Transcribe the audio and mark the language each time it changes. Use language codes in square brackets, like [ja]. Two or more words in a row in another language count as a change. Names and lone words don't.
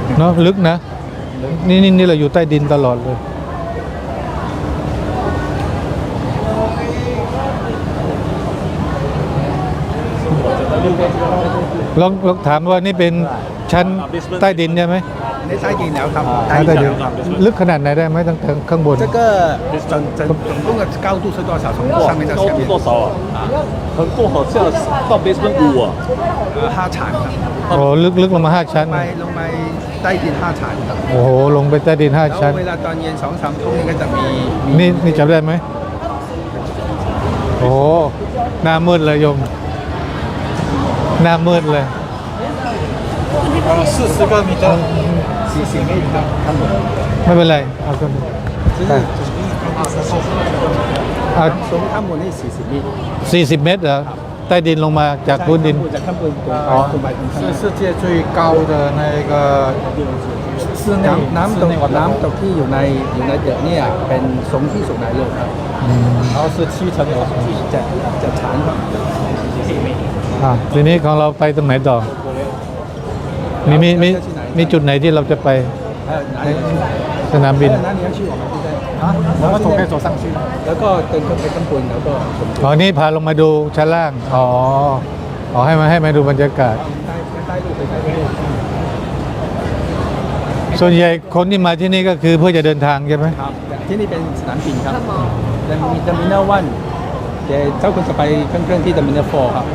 [th] เนาะลึกนะนี่เราอยู่ใต้ดินตลอดเลยลองถามว่านี่เป็นชั้นใต้ดินใช่ไหม ในใต้ดินแล้วครับ ใต้ดินลึกขนาดไหนได้ไหมตั้งแต่ข้างบน [zh] 这个总共的高度是多少？从上面到下面？高度多少啊？横渡好像到 basement 5啊。 [th] 5層ครับ โอ้ลึกลงมา5 ชั้น ลงไปใต้ดิน5層ครับ โอ้โหลงไปใต้ดิน แล้ว 5 ชั้น เวลาตอนเย็น2-3 ทุ่มนี่ก็จะมี นี่จำได้ไหมโอ้โหหน้ามืดเลยโยมหน้ามืดเลย 40 [zh] 个米的 [th] 40 เมตรครับทั้งหมด ไม่เป็นไรเอากันไปเอา สูงทั้งหมดนี่40เมตร 40 เมตรเหรอใต้ดินลงมาจากพื้นดิน จากข้างบนตรงไปตรงข้าง [zh] 是世界最高的那个室内 [th] น้ำตกที่อยู่ในตึกเนี่ยเป็นสูงที่สุดในโลกครับ [zh] 然后是7层楼， [th] จะฐานครับ ทีนี้ของเราไปตรงไหนต่อมีจุดไหนที่เราจะไปสนามบิน นั่นนี่ชื่อของมันที่ได้ [zh] 我们可以走上去。 [th] แล้วก็เดินขึ้นไปข้างบนแล้วก็ชม อ๋อนี่พาลงมาดูชั้นล่างอ๋อให้มาดูบรรยากาศ ใต้รูปไปใต้รูป ส่วนใหญ่คนที่มาที่นี่ก็คือเพื่อจะเดินทางใช่ไหม ครับที่นี่เป็นสนามบินครับแต่มี [en] terminal one [th] แต่เจ้าคุณจะไปขึ้นเครื่องที่เทอร์มินอล4ครับ